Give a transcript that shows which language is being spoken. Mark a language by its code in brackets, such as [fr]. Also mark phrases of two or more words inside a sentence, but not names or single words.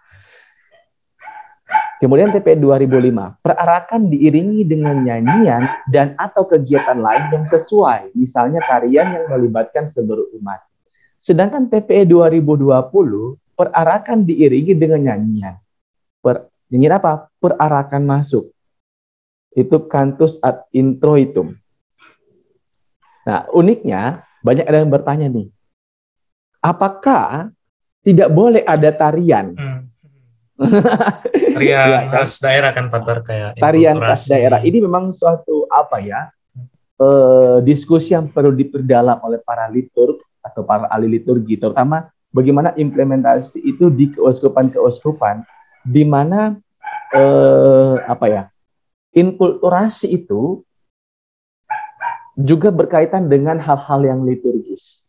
[id] Kemudian TPE 2005, perarakan diiringi dengan nyanyian dan atau kegiatan lain yang sesuai, misalnya tarian yang melibatkan seluruh umat. Sedangkan TPE 2020, perarakan diiringi dengan nyanyian. Nyanyian apa? Perarakan masuk. Itu [la] cantus ad introitum. [id] Nah, uniknya, banyak ada yang bertanya nih, apakah tidak boleh ada tarian? Tarian ya, kan? Khas daerah kan Pater, kayak tarian khas daerah. Ini memang suatu diskusi yang perlu diperdalam oleh para liturg atau para ahli liturgi, terutama bagaimana implementasi itu di keuskupan-keuskupan, di mana inkulturasi itu juga berkaitan dengan hal-hal yang liturgis.